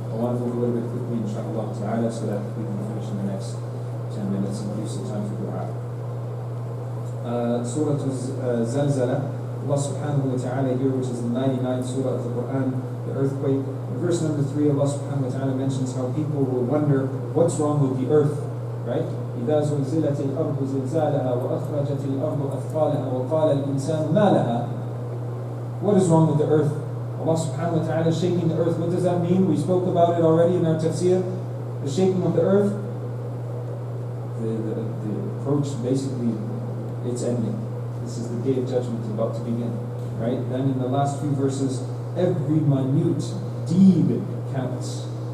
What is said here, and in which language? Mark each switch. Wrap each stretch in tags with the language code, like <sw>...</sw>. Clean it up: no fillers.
<en>I want to move a little bit quickly, inshaAllah ta'ala, so that we can finish in the next 10 minutes and use some time for dua. Surah Zalzala, Allah subhanahu wa ta'ala here, which is the 99th surah of the Quran, the earthquake. In verse number 3, Allah subhanahu wa ta'ala mentions how people will wonder what's wrong with the earth, right?</en> <ar>إذا زلزلت الأرض زلزالها وأخرجت الأرض أثقالها وقال الإنسان ما لها.</ar> <en>What is wrong with the earth? Allah subhanahu wa ta'ala is shaking the earth. What does that mean? We spoke about it already in our Tafsir. The shaking of the earth, the approach, basically, it's ending. This is the day of judgment about to begin. Right? Then in the last few verses, every minute deed counts.</en>